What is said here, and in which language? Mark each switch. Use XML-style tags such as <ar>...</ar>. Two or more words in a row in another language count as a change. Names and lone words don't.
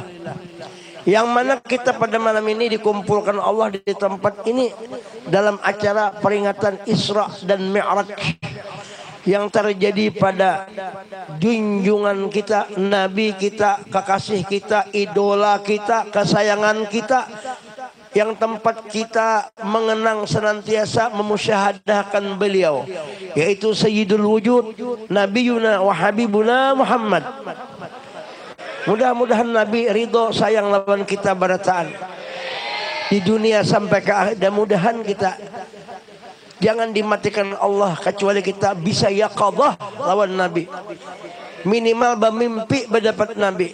<id>Yang mana kita pada malam ini dikumpulkan Allah di tempat ini dalam acara peringatan Isra dan Mi'raj yang terjadi pada junjungan kita, Nabi kita, kekasih kita, idola kita, kesayangan kita, yang tempat kita mengenang senantiasa memusyahadahkan beliau, yaitu</id> <ar>سيد الوجود نبينا وحبيبنا محمد.</ar> <bjn>Mudah-mudahan Nabi ridho sayang lawan kita barataan di dunia sampai ke akhir, dan mudahan kita Jangan dimatikan Allah kecuali kita bisa yaqadhah lawan Nabi.</bjn> <id>Minimal bermimpi berdapat Nabi.</id>